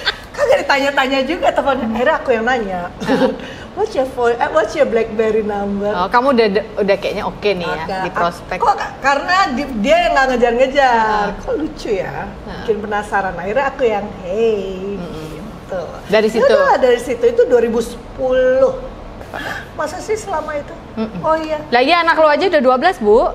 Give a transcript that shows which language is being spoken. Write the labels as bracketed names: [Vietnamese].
[Indonesian] Kagak ditanya-tanya juga teleponnya. Akhirnya aku yang nanya. [English] What's your BlackBerry number? [Indonesian] Oh, kamu udah kayaknya oke nih ya di prospek. Kok karena dia yang nggak ngejar-ngejar. Kok lucu ya? Bikin penasaran. Akhirnya aku yang gitu. Dari situ. Dari situ itu 2010. Masa sih selama itu? Oh iya. Lagi anak lu aja udah 12, Bu.